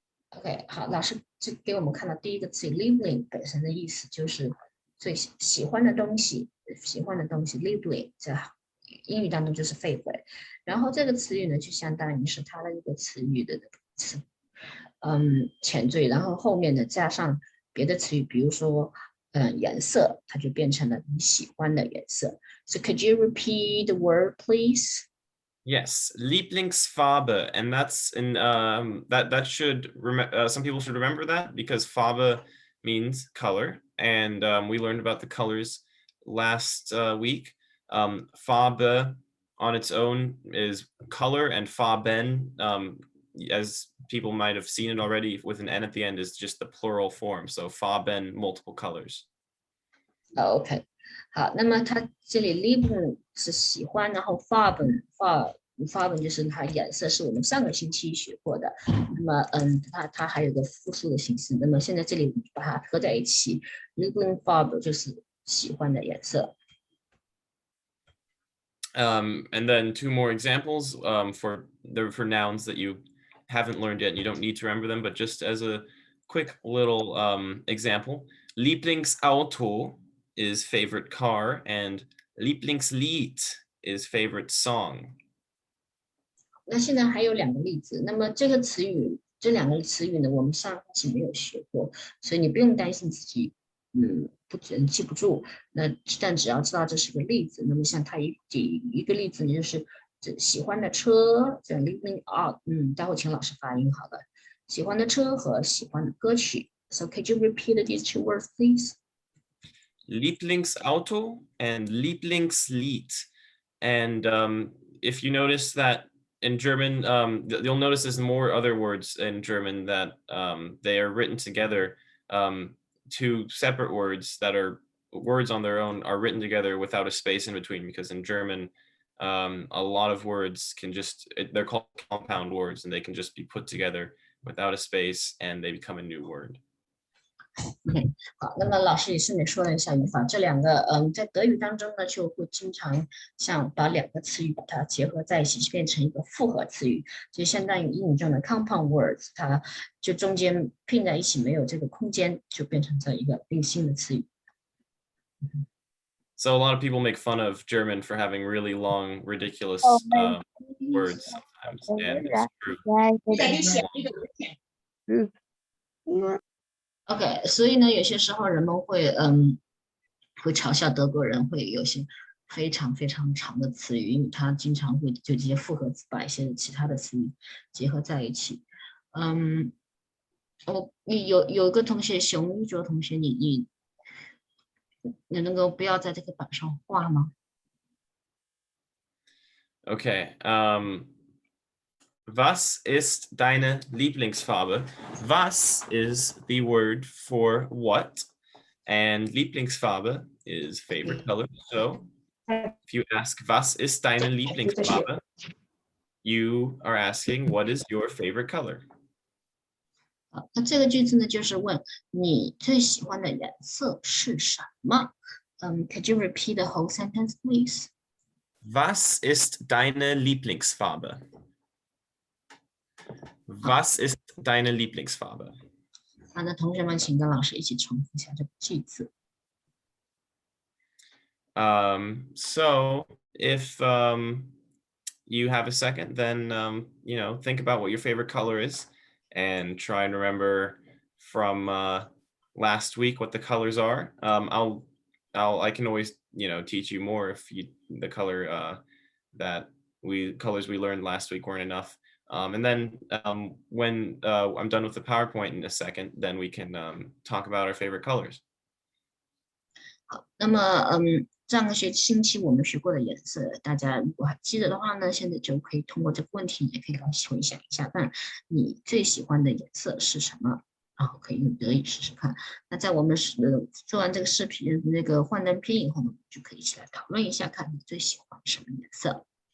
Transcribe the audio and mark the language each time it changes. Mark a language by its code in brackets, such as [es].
[zh] OK，好，老师就给我们看到第一个词 "liebling" 本身的意思就是最喜欢的东西，喜欢的东西 "liebling" 在英语当中就是 favorite。然后这个词语呢，就相当于是它的一个词语的词，前缀，然后后面呢加上别的词语，比如说颜色，它就变成了你喜欢的颜色。 [en] So could you repeat the word, please? Yes, Lieblingsfarbe, and that's in that should some people should remember that because Farbe means color, and we learned about the colors last week. Farbe on its own is color, and Farben, as people might have seen it already with an N at the end, is just the plural form. So Farben, multiple colors. [zh] OK，好，那么它这里 lieben 是喜欢，然后 farben 就是它颜色，是我们上个星期学过的。那么它还有个复数的形式。那么现在这里把它合在一起 ，Lieblingsfarbe 就是喜欢的颜色。 [en] And then two more examples for nouns that you haven't learned yet and you don't need to remember them, but just as a quick little example, Lieblingsauto is favorite car and Lieblingslied is favorite song. [zh] 那现在还有两个例子。那么这个词语，这两个词语呢，我们上期没有学过，所以你不用担心自己记不住。但只要知道这是个例子，那么像它一个例子呢，就是喜欢的车，这 living out，待会请老师发音好了。喜欢的车和喜欢的歌曲。 [en] So could you repeat these two words, please? [de] Lieblingsauto and Lieblingslied. [en] And if you notice that in German, you'll notice there's more other words in German that they are written together. Two separate words that are words on their own are written together without a space in between, because in German, a lot of words they're called compound words, and they can just be put together without a space and they become a new word. [zh] OK， 好，那么老师也顺便说了一下语法，这两个在德语当中呢，就会经常像把两个词语把它结合在一起，变成一个复合词语，就相当于英语中的 compound words， 它就中间拼在一起没有这个空间，就变成这一个新的词语。 [en] So a lot of people make fun of German for having really long, ridiculous words sometimes, and it's true. [zh] OK， 所以呢，有些时候人们会嘲笑德国人会有些非常非常长的词语，因为他经常会就这些复合词把一些其他的词语结合在一起。你有一个同学熊一卓同学，你能够不要在这个板上画吗？ [en] Okay. [de] Was ist deine Lieblingsfarbe? [en] Was is the word for what? And Lieblingsfarbe is favorite color. So if you ask, [de] was ist deine Lieblingsfarbe? [en] You are asking, what is your favorite color? [zh] 好，那这个句子呢，就是问你最喜欢的颜色是什么？ [en] Could you repeat the whole sentence, please? [de] Was ist deine Lieblingsfarbe? Was ist deine Lieblingsfarbe? [zh] 好，那同学们请跟老师一起重复一下这个句子。 [en] So if you have a second, then think about what your favorite color is and try and remember from last week what the colors are. I can always teach you more if the color colors we learned last week weren't enough. And then when I'm done with the PowerPoint in a second, then we can talk about our favorite colors. [zh] 好，那么上个星期我们学过的颜色，大家如果还记得的话呢，现在就可以通过这个问题，也可以来回想一下，那你最喜欢的颜色是什么？然后可以用德语试试看。那在我们做完这个视频那个幻灯片以后呢，就可以一起来讨论一下，看你最喜欢什么颜色。